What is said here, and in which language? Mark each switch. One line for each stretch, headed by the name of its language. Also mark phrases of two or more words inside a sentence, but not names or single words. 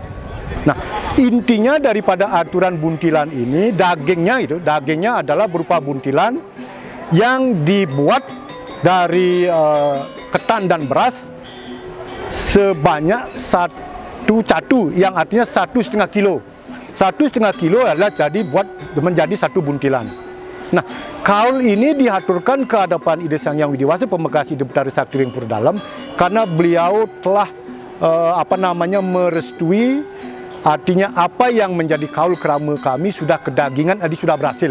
Indonesian: Nah, intinya daripada aturan buntilan ini, dagingnya adalah berupa buntilan yang dibuat dari ketan dan beras sebanyak 1 catu, yang artinya 1,5 kilo. 1,5 kilo adalah jadi buat menjadi 1 buntilan. Nah, kaul ini diaturkan ke hadapan Ide Sang Hyang Widiwasa Pemegasi Ide Batara Sakti ring Pura Dalem karena beliau telah merestui, artinya apa yang menjadi kaul krama kami sudah kedagingan, sudah berhasil.